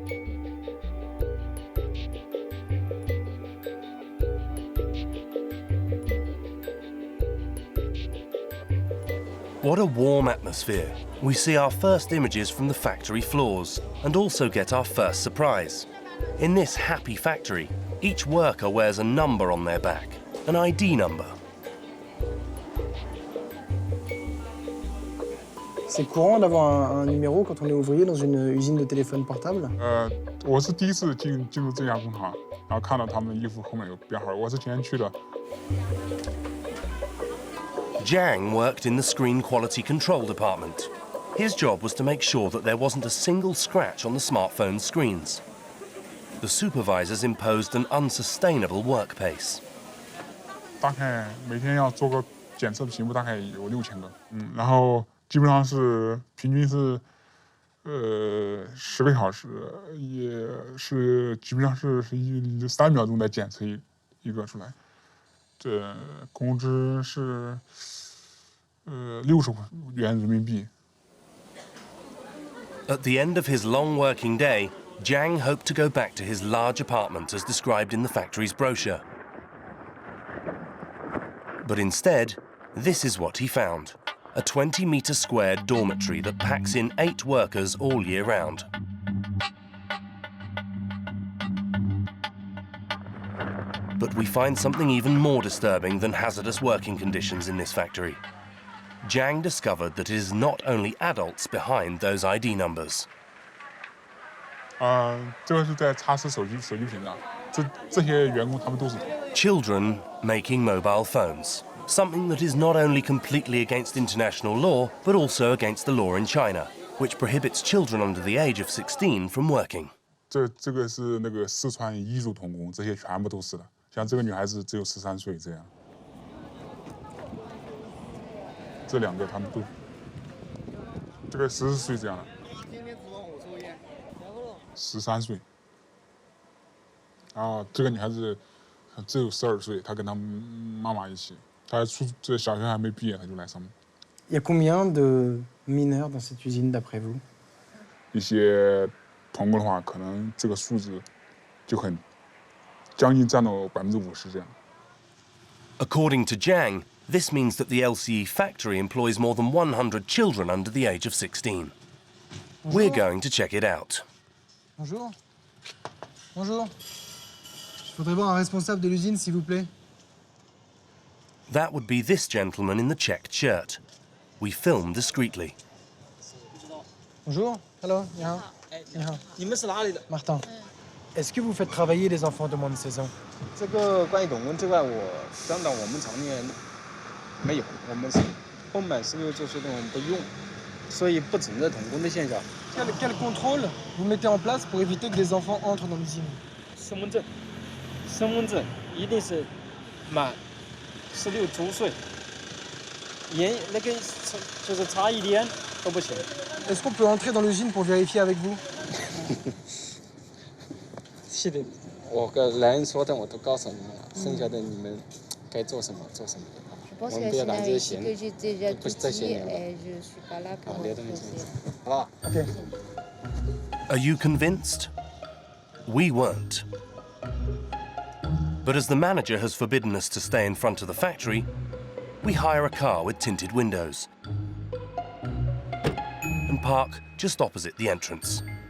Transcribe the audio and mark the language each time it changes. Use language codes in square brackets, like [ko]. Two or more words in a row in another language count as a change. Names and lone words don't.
[en] What a warm atmosphere. We see our first images from the factory floors and also get our first surprise. In this happy factory, each worker wears a number on their back, an ID number. [fr] C'est courant d'avoir un numéro quand on est ouvrier dans une usine de téléphone portable. [zh] 我是第一次进入这家工厂，然后看到他们的衣服后面有编号。我是前天去的。 [en] Jiang worked in the screen quality control department. His job was to make sure that there wasn't a single scratch on the smartphone screens. The supervisors imposed an unsustainable work pace. [zh] 大概每天要做个检测的屏幕，大概有6000个。然后基本上是平均是10个小时，也是基本上是3秒钟来检测一个出来。这工资是60元人民币。 [en] At the end of his long working day, Jiang hoped to go back to his large apartment as described in the factory's brochure. But instead, this is what he found: a 20-meter square dormitory that packs in 8 workers all year round. But we find something even more disturbing than hazardous working conditions in this factory. Jiang discovered that it is not only adults behind those ID numbers. [zh] 这个是在擦拭手机屏上，这些员工他们都是。 [en] Children making mobile phones, something that is not only completely against international law, but also against the law in China, which prohibits children under the age of 16 from working. [zh] 这个是那个四川彝族童工，这些全部都是的。像这个女孩子只有13岁这样。这2个他们都，这个14岁这样的。13岁。然后这个女孩子只有12岁，她跟她妈妈一起，她这小学还没毕业，她就来上班。 [fr] Il y a combien de mineurs dans cette usine d'après vous? [zh] 一些童工的话，可能这个数字就很将近占到50%这样。 [en] According to Jiang, this means that the LCE factory employs more than 100 children under the age of 16. We're going to check it out. [fr] Bonjour. Bonjour. Je voudrais voir un responsable de l'usine, s'il vous plaît. [en] That would be this gentleman in the checked shirt. We film discreetly. [fr] Bonjour. [zh] Hello. 你好。你好。你们是哪里的？ Martin. [fr] Est-ce que vous faites travailler les enfants de moins de 16 ans? [zh] 这个关于童工这块，我当然我们厂里面没有，我们是不满16岁的我们不用，所以不存在童工的现象。 [fr] Quel contrôle vous mettez en place pour éviter que des enfants entrent dans l'usine? [zh] 身份证一定是满16周岁，那个就是差一点都不行。 [fr] Est-ce qu'on peut entrer dans l'usine pour vérifier avec vous? [zh] 是的，我跟人说的我都告诉你们了，剩下的你们该做什么做什么。我们不要打这些闲，不是在闲聊。好，别的没什么。好吧。 [en] Okay. Are you convinced? We weren't. But as the manager has forbidden us to stay in front of the factory, we hire a car with tinted windows and park just opposite the entrance.